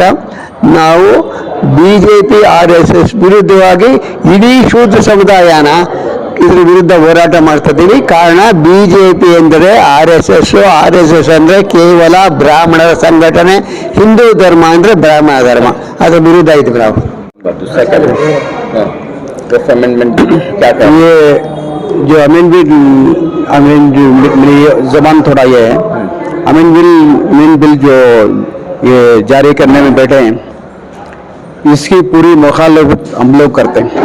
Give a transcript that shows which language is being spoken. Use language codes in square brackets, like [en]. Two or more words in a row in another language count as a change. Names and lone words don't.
[kn] ನಾವು BJP RSS ವಿರುದ್ಧವಾಗಿ ಇಡೀ ಶೂದ್ರ ಸಮುದಾಯನ ಇದ್ರ ವಿರುದ್ಧ ಹೋರಾಟ ಮಾಡ್ತಾ ಇದ್ದೀವಿ. ಕಾರಣ BJP ಎಂದರೆ RSS ಅಂದರೆ ಕೇವಲ ಬ್ರಾಹ್ಮಣರ ಸಂಘಟನೆ, ಹಿಂದೂ ಧರ್ಮ ಅಂದರೆ ಬ್ರಾಹ್ಮಣ ಧರ್ಮ, ಅದರ ವಿರುದ್ಧ ಇದ್ದೀವಿ ನಾವು. [hi] ये जो अमेंडमेंट मेरी जबान थोड़ा ये है, अमेंडमेंट बिल जो ये जारी करने में बैठे हैं, इसकी पूरी मुखालफत हम लोग करते हैं.